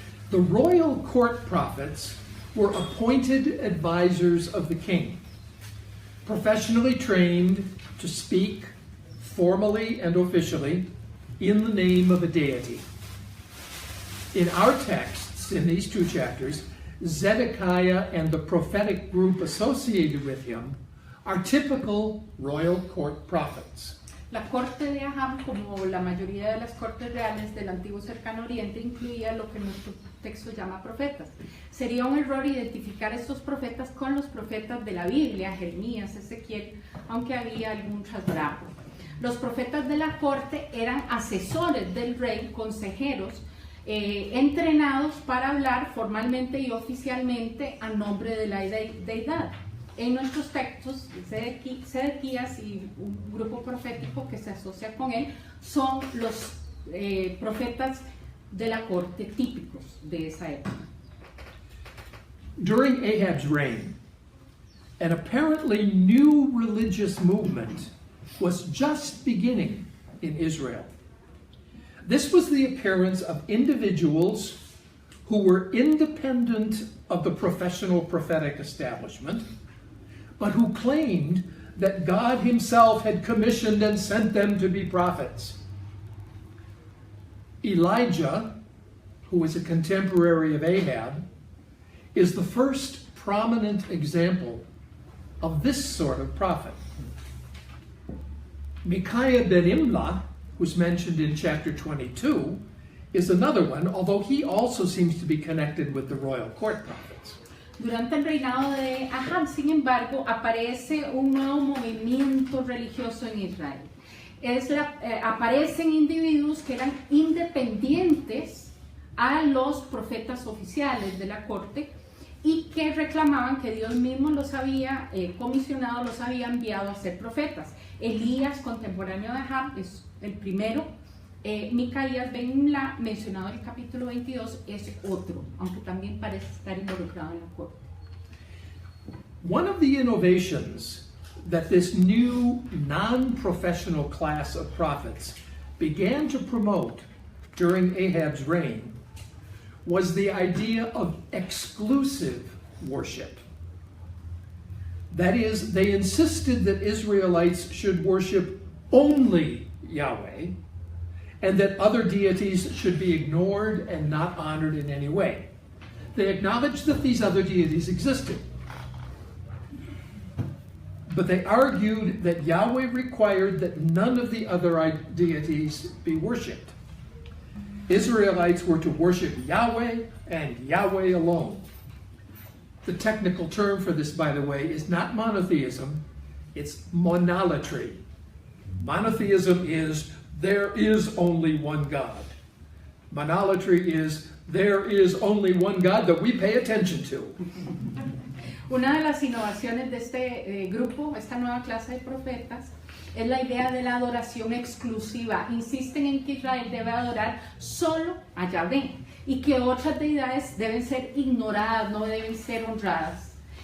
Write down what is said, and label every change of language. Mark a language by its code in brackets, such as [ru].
[en] The royal court prophets were appointed advisors of the king, professionally trained to speak formally and officially in the name of a deity. In our texts, in these two chapters, Zedekiah and the prophetic group associated with him are typical royal court prophets. [es] La corte de Ahab, como la mayoría de las cortes reales del antiguo cercano oriente, incluía lo que nuestro texto llama profetas. Sería un error identificar estos profetas con los profetas de la Biblia, Jeremías, Ezequiel, aunque había algún trasdrapo. Los profetas de la corte eran asesores del rey, consejeros, entrenados para hablar formalmente y oficialmente a nombre de la deidad. En nuestros textos, Sedequías y un grupo profético que se asocia con él son los profetas de la corte típicos de esa época. [en] During Ahab's reign, an apparently new religious movement was just beginning in Israel. This was the appearance of individuals who were independent of the professional prophetic establishment, but who claimed that God himself had commissioned and sent them to be prophets. Elijah, who was a contemporary of Ahab, is the first prominent example of this sort of prophet. Micaiah ben Imlah, who's mentioned in chapter 22, is another one, although he also seems to be connected with the royal court prophets. [es] Durante el reinado de Ahab, sin embargo, aparece un nuevo movimiento religioso en Israel. Aparecen individuos que eran independientes a los profetas oficiales de la corte y que reclamaban que Dios mismo los había comisionado, los había enviado a ser profetas. Elías, contemporáneo de Ahab, es el primero. Micaías ben Imlah, mencionado en el capítulo 22, es otro, aunque también parece estar involucrado en la corte. [en] One of the innovations that this new non-professional class of prophets began to promote during Ahab's reign was the idea of exclusive worship. That is, they insisted that Israelites should worship only Yahweh, and that other deities should be ignored and not honored in any way. They acknowledged that these other deities existed, but they argued that Yahweh required that none of the other deities be worshipped. Israelites were to worship Yahweh and Yahweh alone. The technical term for this, by the way, is not monotheism, It's monolatry. Monotheism is there is only one God. Monolatry is there is only one God that we pay attention to. [es] Una de las innovaciones de este grupo, esta nueva clase de profetas, es la idea de la adoración exclusiva. Insisten en que Israel debe adorar solo a Yahvé y que otras deidades deben ser ignoradas, no deben ser honradas.